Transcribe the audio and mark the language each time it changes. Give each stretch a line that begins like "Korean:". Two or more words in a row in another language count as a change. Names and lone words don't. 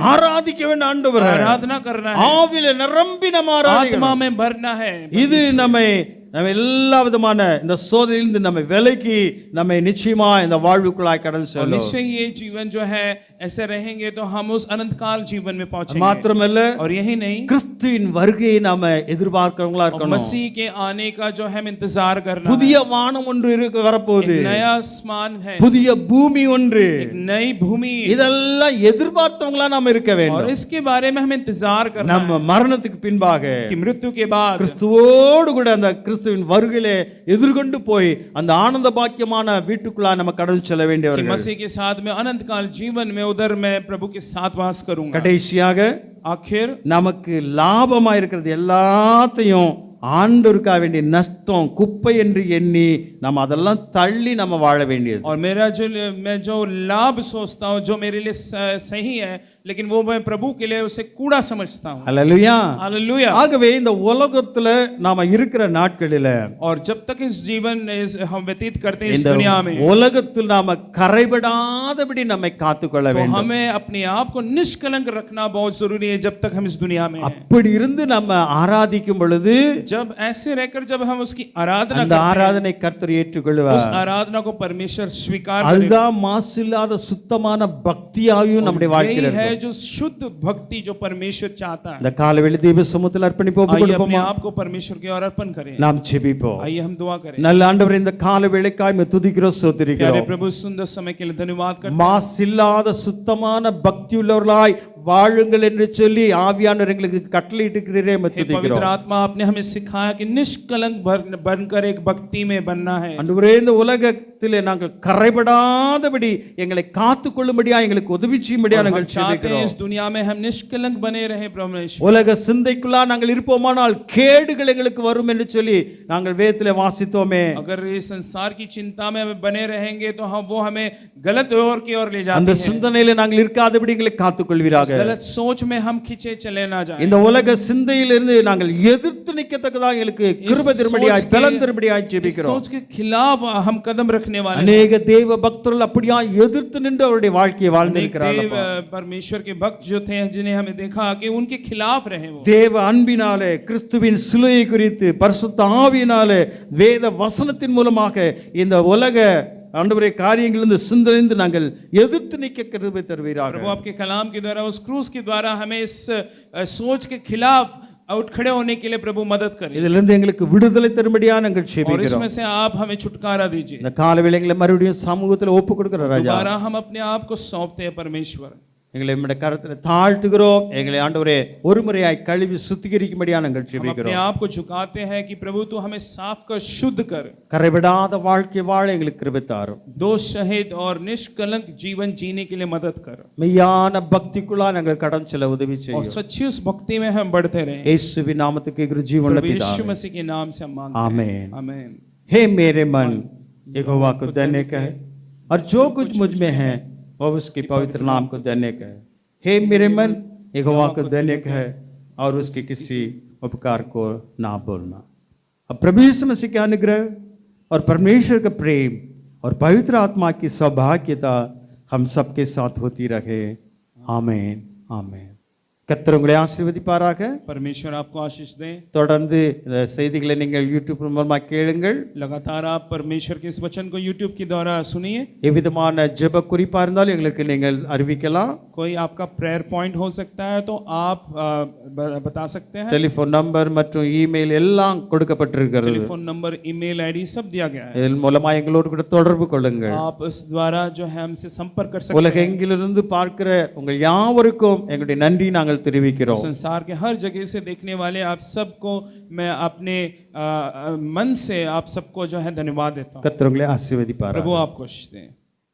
Tamil: ஆராதிக்க வேண்டும் ஆண்டவரே.
Hindi: आराधना करना है
Tamil: ஆவியில நிரம்பி நம்ம ஆராதிக்கணும்.
Hindi: आत्मा में भरना है
Tamil: இது நம்ம எல்லா விதமான இந்த சோதனையிலிருந்து நம்ம விலக்கி நம்ம நிச்சயமா இந்த வாழ்வுக்குள்ளாய் கடந்து
Hindi: और
Tamil: செல்லும்.
Hindi: निश्चय ये जीवन जो है ऐसे रहेंगे तो हम उस अनंत काल जीवन में पहुंचेंगे
Tamil: மாத்திரமல்ல,
Hindi: और यही नहीं
Tamil: கிறிஸ்துவின் வருகையை நாம எதிர்பார்க்கிறவங்களா
Hindi: और
Tamil: இருக்கணும்.
Hindi: मसीह के आने का जो है हम इंतजार करना
Tamil: புதிய வானம் ஒன்று வரப்போகுது.
Hindi: एक नया आसमान है
Tamil: புதிய பூமி ஒன்று.
Hindi: एक नई भूमि
Tamil: இதெல்லாம் எதிர்பார்த்தவங்களா நாம இருக்க
Hindi: और
Tamil: வேண்டும்.
Hindi: इसके बारे में हमें इंतजार करना
Tamil: நம்ம மரணத்துக்கு பின்பாக
Hindi: है कि मृत्यु के बाद
Tamil: கிறிஸ்துவோடு கூட அந்த கிறிஸ்துவின் வருகையிலே எதிர்கொண்டு போய் அந்த ஆனந்த பாக்கியமான வீட்டுக்குள்ளா நம்ம கடந்து செல்ல
Hindi: कि
Tamil: வேண்டியவர்கள்.
Hindi: मसीह के साथ में अनंत काल जीवन में उधर मैं प्रभु के साथ वास करूंगा
Tamil: கடைசியாக
Hindi: आखिर
Tamil: நமக்கு லாபமா இருக்கிறது எல்லாத்தையும் ஆண்டவருக்காக வேண்டிய நஷ்டம் குப்பை என்று எண்ணி நம்ம அதெல்லாம் தள்ளி நம்ம வாழ வேண்டியது.
Hindi: और मैं जो लाभ सोचता हूँ जो मेरे लिए सही है लेकिन वो मैं प्रभु के लिए उसे कूड़ा समझता हूँ
Tamil: அல்லேலூயா.
Hindi: हालेलुया
Tamil: ஆகவே இந்த உலகத்துல நாம இருக்கிற நாட்களில
Hindi: और जब तक इस जीवन हम व्यतीत करते हैं इस
Tamil: இந்த
Hindi: दुनिया में
Tamil: உலகத்தில் நாம கரைபடாதபடி நம்மை காத்துக்கொள்ள
Hindi: तो
Tamil: வேண்டும்.
Hindi: हमें अपने आप को निष्कलंक रखना बहुत जरूरी है जब तक हम इस दुनिया में हैं।
Tamil: அப்படி இருந்து நம்ம ஆராதிக்கும் பொழுது
Hindi: जब ऐसे रहकर जब हम उसकी आराधना
Tamil: அந்த
Hindi: करते हैं
Tamil: ஆராதனை கர்த்தர்
Hindi: उस
Tamil: ஏற்றுக்கொள்வார்.
Hindi: आराधना को परमेश्वर स्वीकार करेगा
Tamil: அதுதான் மாசில்லாத சுத்தமான பக்தியாயும் நம்முடைய
Hindi: यही
Tamil: வாழ்க்கையில்
Hindi: है
Tamil: இருக்கும்.
Hindi: जो शुद्ध भक्ति जो परमेश्वर चाहता है
Tamil: இந்த காலவேளை தெய்வ சமூகத்தில் அர்ப்பணிப்பு ஒப்புக்
Hindi: आइए अपने
Tamil: கொடுப்போமா?
Hindi: आप को परमेश्वर की ओर अर्पण करें
Tamil: நாம் ஜெபிப்போம்.
Hindi: आइए हम दुआ करें
Tamil: நல்ல ஆண்டவரே, இந்த காலவேளைக்காய் உம்மை துதிக்கிறோம்,
Hindi: प्यारे
Tamil: ஸ்தோத்திரிக்கிறோம்.
Hindi: प्रभु सुंदर समय के लिए धन्यवाद करते हैं
Tamil: மாசில்லாத சுத்தமான பக்தி உள்ளவர்களாய் வாழுங்கள் என்று சொல்லி ஆவியானவர் எங்களுக்கு கட்டளையிட்டிருக்கிறீரே, உம்மை
Hindi: हे पवित्र
Tamil: துதிக்கிறோம்.
Hindi: आत्मा आपने हमें सिखाया कि निष्कलंक बनकर एक भक्ति में बनना है
Tamil: ஆண்டவரே, இந்த உலகத்திலே நாங்கள் கரைபடாதபடி எங்களை காத்துக்கொள்ளும்படியா எங்களுக்கு உதவி செய்யும்படியா
Hindi: और हम
Tamil: நாங்கள்
Hindi: चाहते हैं
Tamil: ஜெபிக்கிறோம்.
Hindi: इस दुनिया में हम निष्कलंक बने रहे परमेश्वर
Tamil: உலக சிந்தைக்குள்ளா நாங்கள் இருப்போமானால் கேடுகள் எங்களுக்கு வரும் என்று சொல்லி நாங்கள் வேதத்திலே வாசித்தோமே.
Hindi: अगर ये संसार की चिंता में हम बने रहेंगे तो वो हमें गलत ओर की ओर ले
Tamil: அந்த
Hindi: जाती है
Tamil: சிந்தனையில நாங்கள் இருக்காதபடி எங்களை காத்துக்கொள்வீராக.
Hindi: गलत सोच में हम खींचे चले ना जाए
Tamil: இந்த உலக சிந்தையிலிருந்து நாங்கள் எதிர்த்து நிற்கத்தக்கதாக எங்களுக்கு கிருபை திரும்படியாய் பலன் திரும்படியாய் ஜெபிக்கிறோம்.
Hindi: सोच के खिलाफ हम कदम रखने वाले
Tamil: அநேக தேவ பக்தர்கள் அப்படியா எதிர்த்து நின்று அவருடைய வாழ்க்கையை
Hindi: अनेक
Tamil: வாழ்ந்திருக்கிறார்கள்.
Hindi: देव परमेश्वर के भक्त जो थे जिन्हें हमें देखा कि उनके खिलाफ रहे वो
Tamil: தேவ அன்பினாலே கிறிஸ்துவின் சிலுவை குறித்து பரிசுத்த ஆவியினாலே வேத வசனத்தின் மூலமாக இந்த உலக ஆண்டவரே காரியங்களிலிருந்து சிந்தனைந்து நாங்கள் எதிர்த்து நிற்க கிருபை தருவீராக.
Hindi: प्रभु आपके कलाम के द्वारा उस क्रूस के द्वारा हमें इस सोच के खिलाफ आउट खड़े होने के लिए प्रभु मदद करें
Tamil: இதிலிருந்து எங்களுக்கு விடுதலை தரும்படியா நாங்கள்
Hindi: और
Tamil: ஜெபிக்கிறோம்.
Hindi: इसमें से आप हमें छुटकारा दीजिए
Tamil: இந்த கால வேளைகளை மறுபடியும் சமூகத்தில் ஒப்பு கொடுக்கிற ராஜா,
Hindi: दोबारा हम अपने आप को सौंपते हैं परमेश्वर
Tamil: எங்களை நம்முடைய கரத்தில் தாழ்த்துகிறோம். எங்களை ஆண்டவரே ஒரு முறையாய் கழுவி சுத்திகரிக்கும்படியா நாங்கள்
Hindi: हम अपने
Tamil: ஜெபிக்கிறோம்.
Hindi: आप को झुकाते हैं कि प्रभु तू हमें साफ कर शुद्ध कर
Tamil: கரைவிடாத வாழ்க்கை வாழ எங்களுக்கு கிருபை தாரும்.
Hindi: दोष सहित और निष्कलंक जीवन जीने के लिए मदद कर
Tamil: மெய்யான பக்திக்குள்ளா நாங்கள் கடந்து செல்ல உதவி
Hindi: और
Tamil: செய்யும்.
Hindi: सच्ची उस भक्ति में हम बढ़ते रहें
Tamil: இயேசுவின் நாமத்துக்கு எங்கள் ஜீவனுள்ள
Hindi: प्रभु यीशु
Tamil: பிதாவே,
Hindi: मसीह के नाम से हम मांगते हैं आमीन. आमीन हे मेरे मन यहोवा को धन्य कहे और जो कुछ मुझ में है वह उसके पवित्र नाम को धन्य कहे. हे मेरे मन यहोवा को धन्य कहे और उसके किसी उपकार को ना भूलना. अब प्रभु यीशु मसीह के अनुग्रह और परमेश्वर का प्रेम और पवित्र आत्मा की सौभाग्यता हम सबके साथ होती रहे. आमीन आमीन.
Tamil: கர்த்தர் உங்களை ஆசீர்வதிப்பாராக.
Hindi: परमेश्वर आपको आशीष दें
Tamil: தொடர்ந்து இந்த செய்திகளை நீங்கள் யூடியூப் மூலமாக கேளுங்கள்.
Hindi: लगातार आप परमेश्वर के इस वचन को YouTube के द्वारा सुनिए
Tamil: எவ்விதமான ஜெப குறிப்பா இருந்தாலும் எங்களுக்கு நீங்கள் அறிவிக்கலாம்.
Hindi: कोई आपका
English: prayer point
Hindi: हो सकता है तो आप बता सकते हैं
English: telephone number
Tamil: மற்றும் இமெயில் எல்லாம் கொடுக்கப்பட்டிருக்கிறது.
English: telephone number email ID
Hindi: सब दिया गया है
Tamil: இதன் மூலமா எங்களோடு கூட தொடர்பு கொள்ளுங்கள்.
Hindi: आप इस द्वारा जो है हमसे संपर्क कर सकते हैं
Tamil: உலகெங்கிலிருந்து பார்க்கிற உங்கள் யாவருக்கும் எங்களுடைய நன்றி நாங்கள் தெரிவிக்கிறோம்.
Hindi: संसार के हर जगह से देखने वाले आप सबको मैं अपने मन से आप सबको जो है धन्यवाद देता हूँ
Tamil: கர்த்தர் உங்களை ஆசீர்வதிப்பாராக.
Hindi: प्रभु आपको आशीष दें